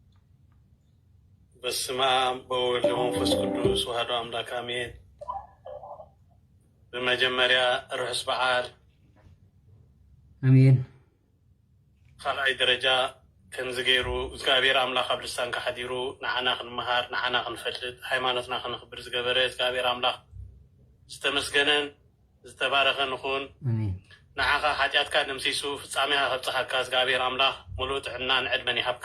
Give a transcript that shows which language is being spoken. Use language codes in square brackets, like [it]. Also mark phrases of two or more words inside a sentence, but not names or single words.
[gez] በስመ አብ ወወልድ ወመንፈስ ቅዱስ ወሐዱ አምላክ አሜን። [am] በመጀመሪያ ርዕስ በዓል [ti] አሜን። ካልኣይ ደረጃ ከምዚ ገይሩ እግዚአብሔር አምላክ ኣብ ልሳንካ ሓዲሩ ንዓና ክንመሃር ንዓና ክንፈልጥ ሃይማኖትና ክንኽብር ዝገበረ እግዚአብሔር አምላክ ዝተመስገነን ዝተባረኸን ይኹን። አሜን። ንዓኻ ሓጢኣትካ ደምሲሱ ፍጻሜኻ ከብፅሓካ እግዚአብሔር አምላክ ሙሉእ ጥዕናን ዕድመን ይሃብካ።